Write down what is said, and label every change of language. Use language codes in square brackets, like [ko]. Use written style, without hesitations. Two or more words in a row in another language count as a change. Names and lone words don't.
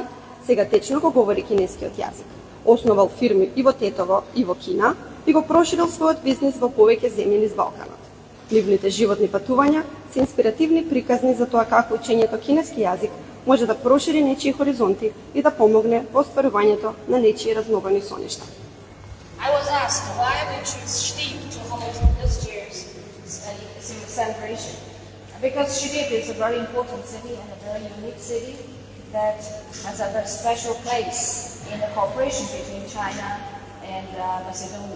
[mk] Сега течно го говори кинескиот јазик. Основал фирми и во Тетово, и во Кина и го проширил својот бизнис во повеќе земји низ Балканот. Нивните животни патувања се инспиративни приказни за тоа како учењето кинески јазик може да прошири нечии хоризонти и да помогне во остварувањето на нечии разновани соништа. [en] I was asked why we choose Steve to hold this year's celebration. Because Shidip is a very important city and a very unique city that has a very special place in the cooperation between China and Macedonia.